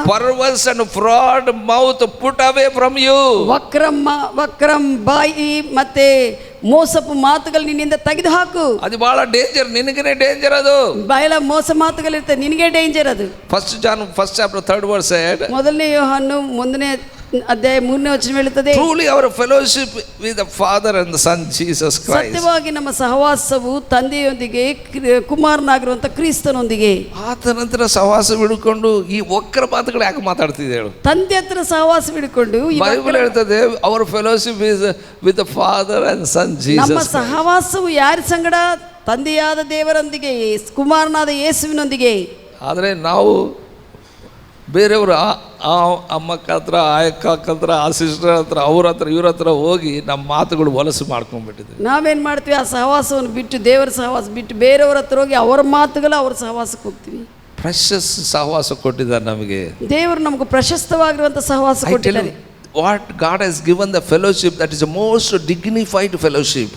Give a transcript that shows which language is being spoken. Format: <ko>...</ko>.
<en>Perverse and fraud mouth put away from you.</en> <kn>ವಕ್ರಂ ಬಾಯಿ ಮತ್ತೆ ಮೋಸಪು ಮಾತುಗಳು ನಿನ್ನಿಂದ ತೆಗೆದು ಹಾಕು. ಅದು ಬಹಳ ಡೇಂಜರ್, ನಿನಗೇನೆ ಡೇಂಜರ್. ಅದು ಬಾಯಲ ಮೋಸ ಮಾತುಗಳಿರ್ತದೆ, ನಿನಗೆ ಡೇಂಜರ್ ಅದು.</kn> <en>First John 1st chapter 3rd verse said,</en> <kn>ಮೊದಲನೇ ಯೋಹಾನು 1ನೇ ಅಧ್ಯಾಯ 3ನೇ ವಚನ ಹೇಳುತ್ತದೆ,</kn> <en>truly our fellowship with the Father and the Son Jesus Christ.</en> <kn>ಸತ್ಯವಾಗಿ ನಮ್ಮ ಸಹವಾಸವು ತಂದೆಯೊಂದಿಗೆ ಕುಮಾರನಾಗಿರುವಂತ ಕ್ರಿಸ್ತನೊಂದಿಗೆ. ಆತ ನಂತರ ಸಹವಾಸ ಬಿಡ್ಕೊಂಡು ಈ ವಕ್ರ ಮಾತುಗಳು ಯಾಕೆ ಮಾತಾಡ್ತಿದೆ ಹೇಳು? ತಂದೆ ಹತ್ರ ಸಹವಾಸ ಬಿಡ್ಕೊಂಡು ಬೈಬಲ್ ಹೇಳ್ತದೆ</kn> <en>our fellowship is with the Father and Son Jesus.</en> <kn>ನಮ್ಮ ಸಹವಾಸವು ಯಾರ ಸಂಗಡ? ತಂದೆಯಾದ ದೇವರೊಂದಿಗೆ, ಕುಮಾರನಾದ ಯೇಸುವಿನೊಂದಿಗೆ. ಆದರೆ ನಾವು ಬೇರೆಯವರು ಆ ಅಮ್ಮಕ್ಕ ಹತ್ರ, ಆ ಅಕ್ಕ ಹತ್ರ, ಆ ಸಿಸ್ಟರ್ ಹತ್ರ, ಅವ್ರ ಹತ್ರ, ಇವ್ರ ಹತ್ರ ಹೋಗಿ ನಮ್ಮ ಮಾತುಗಳು ಹೊಲಸು ಮಾಡ್ಕೊಂಡ್ಬಿಟ್ಟಿದ್ವಿ. ನಾವೇನು ಮಾಡ್ತೀವಿ? ಆ ಸಹವಾಸವನ್ನು ಬಿಟ್ಟು, ದೇವರ ಸಹವಾಸ ಬಿಟ್ಟು ಬೇರೆಯವ್ರ ಹತ್ರ ಹೋಗಿ ಅವರ ಮಾತುಗಳು ಅವರ ಸಹವಾಸಕ್ಕೆ ಹೋಗ್ತೀವಿ. ಪ್ರೆಷಸ್ ಸಹವಾಸ ಕೊಟ್ಟಿದ್ದಾರೆ ನಮಗೆ ದೇವರು. ನಮಗೆ ಪ್ರಶಸ್ತವಾಗಿರುವಂಥ ಸಹವಾಸ ಕೊಟ್ಟಿದ್ದಾರೆ.</kn> <en>What God has given the fellowship, that is the most dignified fellowship.</en>